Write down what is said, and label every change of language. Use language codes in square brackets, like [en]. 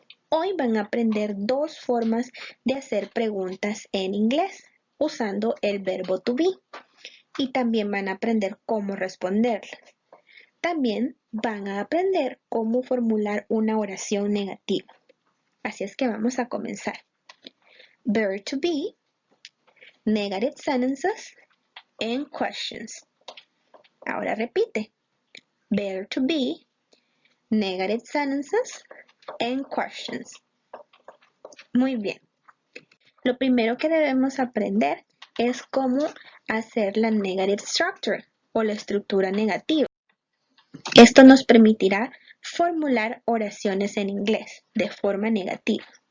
[es] Hoy van a aprender dos formas de hacer preguntas en inglés usando el verbo to be y también van a aprender cómo responderlas. También van a aprender cómo formular una oración negativa. Así es que vamos a comenzar. [en] Verb to be, negative sentences, and questions. [es] Ahora repite. [en] Verb to be, negative sentences, and questions. [es] Muy bien. Lo primero que debemos aprender es cómo hacer la [en] negative structure [es] o la estructura negativa. Esto nos permitirá formular oraciones en inglés de forma negativa.